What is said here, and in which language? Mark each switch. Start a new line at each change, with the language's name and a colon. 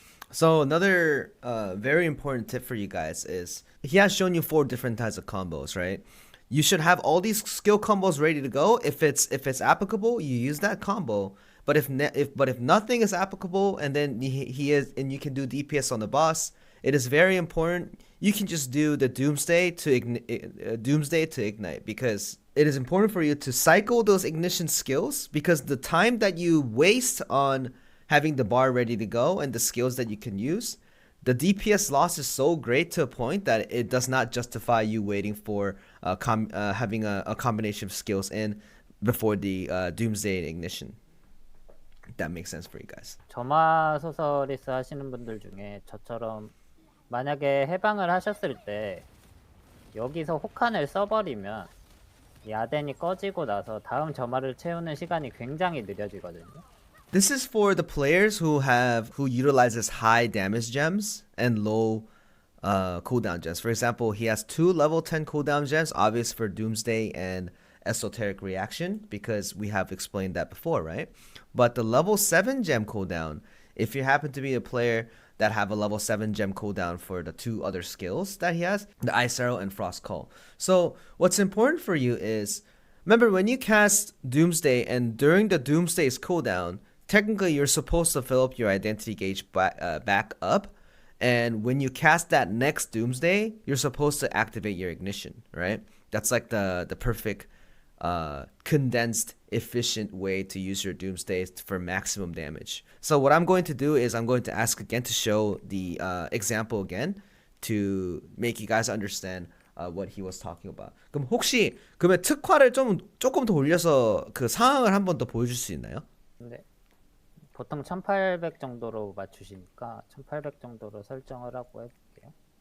English: So another very important tip for you guys is he has shown you 4 different types of combos, right? You should have all these skill combos ready to go. If it's applicable, you use that combo. But if nothing is applicable, and then and you can do DPS on the boss, it is very important. You can just do the Doomsday to ignite, because it is important for you to cycle those ignition skills, because the time that you waste on having the bar ready to go and the skills that you can use, the DPS loss is so great to a point that it does not justify you waiting for having a combination of skills in before the Doomsday and ignition. If that makes sense for you guys.
Korean: 점화 소서리스 하시는 분들 중에 저처럼 만약에 해방을 하셨을 때 여기서 혹한을 써버리면 이 아덴이 꺼지고 나서 다음 점화를 채우는 시간이 굉장히 느려지거든요.
English: This is for the players who utilizes high damage gems and low cooldown gems. For example, he has 2 level 10 cooldown gems, obvious for Doomsday and Esoteric Reaction, because we have explained that before, right? But the level 7 gem cooldown, if you happen to be a player that have a level 7 gem cooldown for the 2 other skills that he has, the Ice Arrow and Frost Call. So what's important for you is, remember when you cast Doomsday and during the Doomsday's cooldown, technically you're supposed to fill up your identity gauge back up, and when you cast that next Doomsday, you're supposed to activate your ignition, right? That's like the perfect condensed, efficient way to use your Doomsday for maximum damage. So what I'm going to do is I'm going to ask again to show the example again to make you guys understand what he was talking about.
Korean: 그럼 혹시 그러면 특화를 조금 더 올려서 그 상황을 한 번 더 보여줄 수 있나요? 네. 보통 1800 정도로 맞추시니까 1800 정도로 설정을 하고 해볼게요.